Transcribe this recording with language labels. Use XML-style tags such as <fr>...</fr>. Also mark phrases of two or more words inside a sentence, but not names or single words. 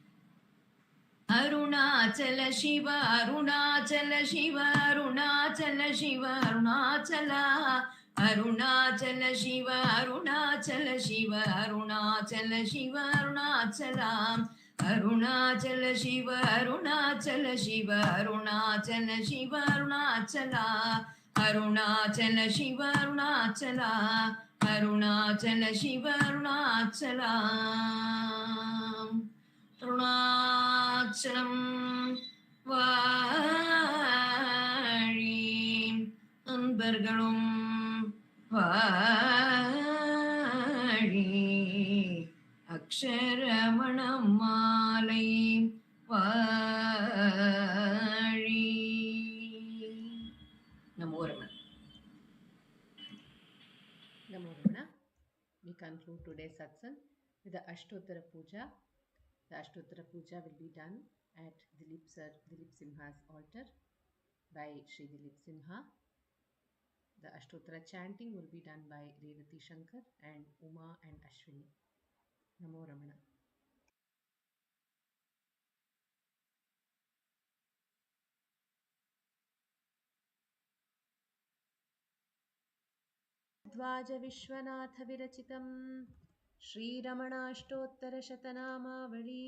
<ta>அருணாச்சல சிவ அருணாச்சல சிவ அருணாச்சல சிவ அருணாச்சலா அருணாச்சல சிவ அருணாச்சல சிவ அருணாச்சல சிவ அருணாச்சலாம் அருணாச்சல சிவ அருணாச்சல சிவ அருணாச்சல சிவ அருணாச்சலா அருணாச்சல சிவ அருணாச்சலா अरुणाचल शिव अरुणाचला अरुणाचलं வாழி அன்பர்களும் வாழி அக்ஷரமணமாலை வாழி.</ta> <sa>நமோ ரமண. Namo Ramana.</sa> <en>We conclude today's satsang with the</en> <sa>अष्टोत्तर पूजा.</sa> <en>The</en> <sa>अष्टोत्तर पूजा</sa> <en>will be done at Dileep Simha's altar by Sri Dileep Simha. The Ashtottara chanting will be done by Revathi and Uma and Ashwini.</en> <sa>Namo Ramana. द्वाज विश्वनाथ विरचितं श्रीरमणाष्टोत्तरशतनामावली</sa>